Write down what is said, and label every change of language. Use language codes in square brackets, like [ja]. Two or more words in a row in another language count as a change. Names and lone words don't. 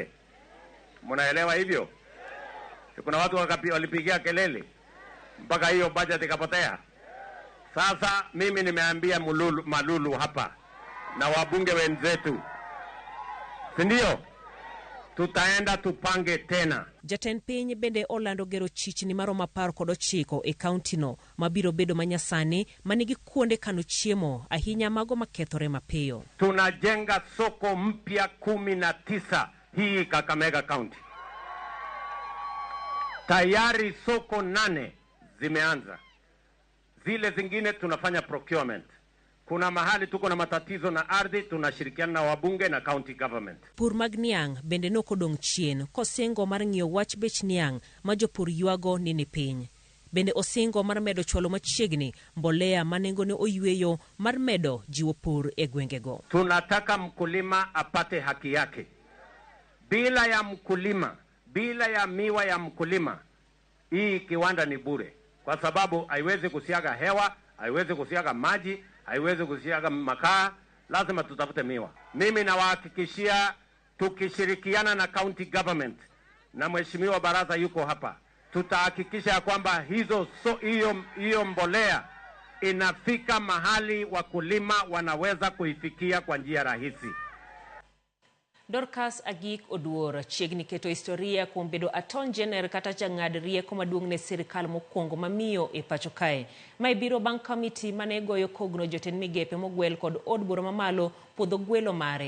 [sw] Mnaelewa hivyo? Kuna watu walipigia kelele mpaka hiyo budget ikapotea. Sasa mimi nimeambia Malulu hapa na wabunge wenzetu, si ndio? Tutaenda tupange tena. [luo] Jatend piny bende olando gero chichni maromo 19 e kaunti no mabiro bedo manyasani manigi kuonde kano chiemo ahinya mago makethore mapiyo. [sw] Tunajenga soko mpya 19 hii Kakamega County. Tayari soko 8 zimeanza. Zile zingine tunafanya procurement. Kuna mahali tuko na matatizo na ardhi, tunashirikiana na wabunge na [en] county government. [luo] Pur mag niang' bende nokodong' chien kosingo mar ng'iyo wach bech niang' ma jopur yuago ni piny. Bende osingo mar medo chwalo machiegni mbolea manengone oyueyo mar medo jiwo pur e gwengego. [sw] Tunataka mkulima apate haki yake. Bila ya mkulima, bila ya miwa ya mkulima, hii kiwanda ni bure, kwa sababu haiwezi kusiaga hewa, haiwezi kusiaga maji, haiwezi kusiaga makaa. Lazima tutafute miwa. Mimi nawahakikishia, tukishirikiana na [en] county government [sw] na mheshimiwa baraza yuko hapa, tutahakikisha kwamba hiyo mbolea inafika mahali wakulima wanaweza kuifikia kwa njia rahisi. [luo] Dorcas Agik Oduor chiegni keto historia kuom bedo [en] Attorney General [luo] kata jang'ad rieko maduong' ne sirikal mokwongo mamiyo e pacho kae. Mae biro bang' komiti mane goyo kogno jotend migepe mogwel kod od bura mamalo puodho gwelo mare.